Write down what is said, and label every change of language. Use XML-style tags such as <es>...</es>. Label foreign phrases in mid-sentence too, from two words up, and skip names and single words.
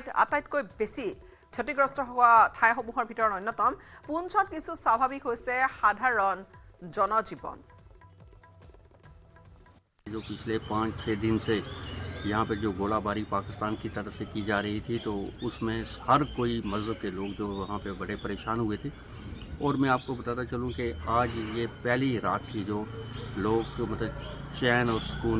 <as>আটাইতকৈ বেছি ক্ষতিগ্ৰস্ত হোৱা ঠাইসমূহৰ ভিতৰত অন্যতম পুঞ্চত কিছু স্বাভাৱিক হৈছে সাধাৰণ জনজীৱন</as> <hi>जो पिछले 5-6 दिन से यहाँ पे जो गोलाबारी पाकिस्तान की तरफ से की जा रही थी तो उसमें हर कोई मज़हब के लोग जो वहाँ पे बड़े परेशान हुए थे और मैं आपको बताता चलूँ कि आज ये पहली रात थी जो लोग मतलब चैन और सुकून</hi>